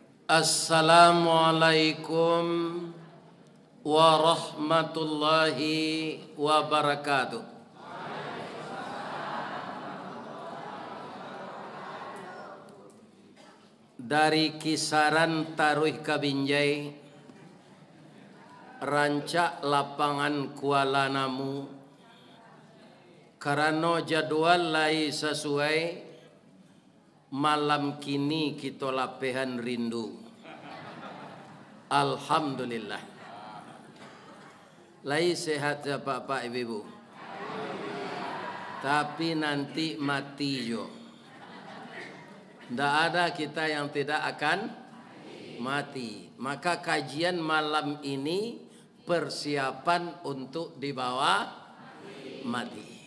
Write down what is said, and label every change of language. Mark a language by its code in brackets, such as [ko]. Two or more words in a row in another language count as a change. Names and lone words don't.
[ar] السلام عليكم ورحمة الله وبركاته. [min] Dari kisaran Taruih Kabinjai, rancak lapangan Kuala Namu, karena jadwal lai sesuai, malam kini kita lapehan rindu. Alhamdulillah. Lai sehat ya Bapak Ibu. Tapi nanti mati jo. [id] Tidak ada kita yang tidak akan mati. Maka kajian malam ini persiapan untuk dibawa mati.